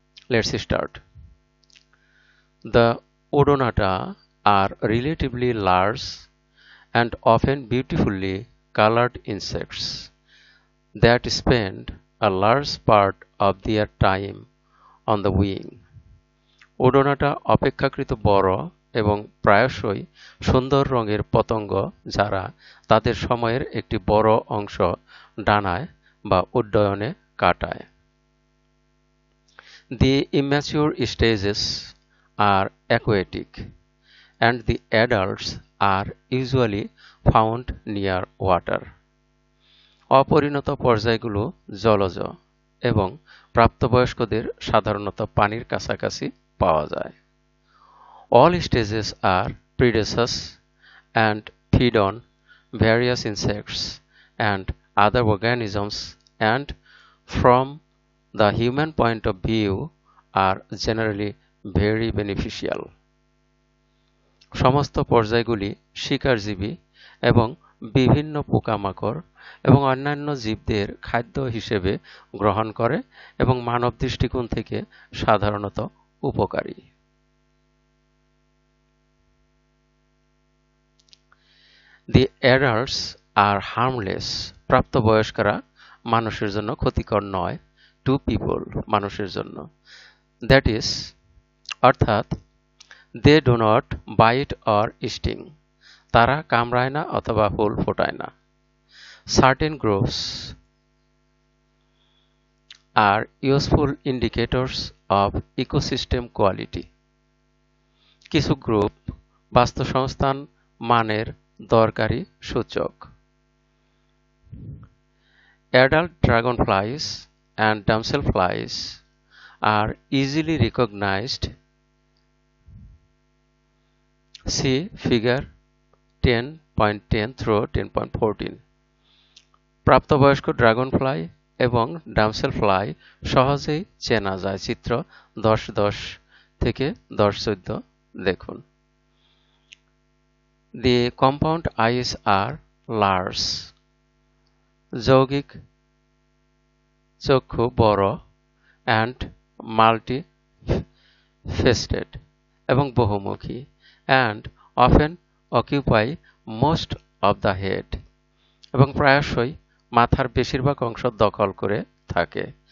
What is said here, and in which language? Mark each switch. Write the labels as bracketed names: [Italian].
[English] Let's start. The Odonata are relatively large and often beautifully colored insects that spend a large part of their time on the wing. [Bangla] ওডোনাটা অপেক্ষাকৃত বড় এবং প্রায়শই সুন্দর রঙের পতঙ্গ যারা তাদের সময়ের একটি বড় অংশ ডানায় বা উড্ডয়নে কাটায়। [English] The immature stages are aquatic and the adults are usually found near water. [Bangla] অপরিণত পর্যায়গুলো জলজ এবং প্রাপ্তবয়স্কদের সাধারণত পানির কাছাকাছি পাওয়া যায়। [English] All stages are predaceous and feed on various insects and other organisms and from the human point of view are generally very beneficial. [Bangla] সমস্ত পর্যায়গুলি শিকারজীবী এবং বিভিন্ন পোকামাকড় এবং অন্যান্য জীবদের খাদ্য হিসেবে গ্রহণ করে এবং মানব দৃষ্টিকোণ থেকে সাধারণত উপকারী। [English] The adults are harmless. [Bangla] প্রাপ্তবয়স্করা মানুষের জন্য ক্ষতিকর নয় [English] to people [Bangla] মানুষের জন্য। [English] That is অর্থাৎ they do not bite or sting. [Bangla] তারা কামড়ায় না অথবা হুল ফোটায় না। [English] Certain groups are useful indicators of ecosystem quality. [Bangla] কিছু গ্রুপ বাস্তুসংস্থান মানের দরকারি সূচক। [English] Adult dragonflies and damselflies are easily recognized. See figure 10.10 through 10.14. [Bangla] প্রাপ্তবয়স্ক ড্রাগনফ্লাই এবং ডামসেলফ্লাই সহজেই চেনা যায়। চিত্র 10.10 থেকে 10.14 দেখুন। [English] The compound eyes are large. [Bangla] যৌগিক চক্ষু বড় [English] and multi-faceted [Bangla] এবং বহুমুখী [English] and often occupy most of the head [Bangla] এবং প্রায়শই মাথার বেশিরভাগ অংশ দখল করে থাকে।